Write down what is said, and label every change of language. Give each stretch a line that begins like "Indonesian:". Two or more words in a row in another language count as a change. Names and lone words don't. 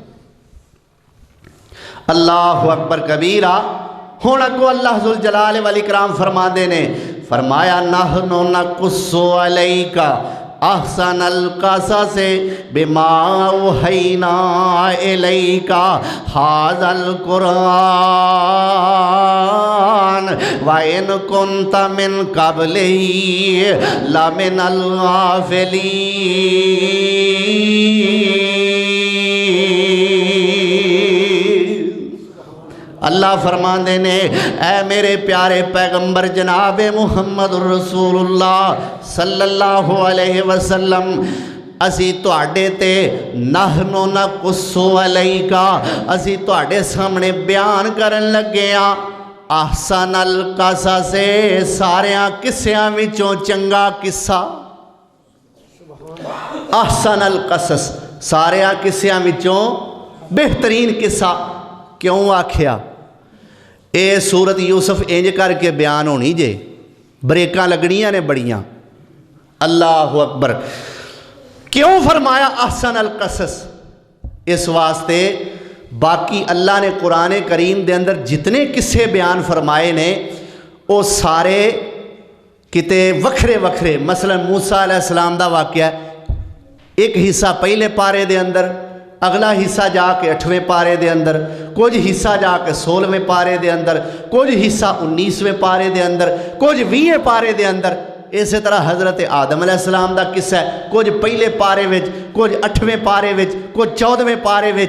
Arabic: اللہ اکبر کبیرہ۔
Punjabi: ہون اگو اللہ ذوالجلال والاکرام فرما دینے، فرمایا
Arabic: نحن نقص علیک احسن القصص بما اوحینا الیک ھذا القرآن وَإِن كُنْتَ مِن قَبْلِهِ لَمِنَ الْغَافِلِينَ۔
Punjabi: اللہ فرماندے نے اے میرے پیارے پیغمبر جناب محمد رسول اللہ
Arabic: صلی اللہ علیہ وسلم،
Punjabi: اسی تواڈے تے
Arabic: نحنو نقص علیکا،
Punjabi: اسی تواڈے سامنے بیان کرن لگے ہاں
Arabic: احسن القصص،
Punjabi: ساریاں قصیاں وچوں چنگا قصہ۔
Arabic: احسن القصص،
Punjabi: ساریاں قصیاں وچوں بہترین قصہ۔ کیوں آکھیا؟ اے سورت یوسف انج کر کے بیان ہونی جے، بریکاں لگنیاں نے بڑیاں۔
Arabic: اللہ اکبر.
Punjabi: کیوں فرمایا
Arabic: احسن القصص؟
Punjabi: اس واسطے باقی اللہ نے قرآن کریم دے اندر جتنے قصے بیان فرمائے نے وہ سارے کتے وکھرے وکھرے. مثلا موسیٰ علیہ السلام دا واقعہ ایک حصہ پہلے پارے دے اندر، اگلا حصہ جا کے 8ویں پارے دے اندر، کچھ حصہ جا کے 16ویں پارے دے اندر، کچھ حصہ 19ویں پارے دے اندر، کچھ 20ویں پارے دے اندر. اسی طرح حضرت آدم علیہ السلام دا قصہ ہے، کچھ پہلے پارے وچ، کچھ 8ویں پارے وچ، کچھ 14ویں پارے وچ.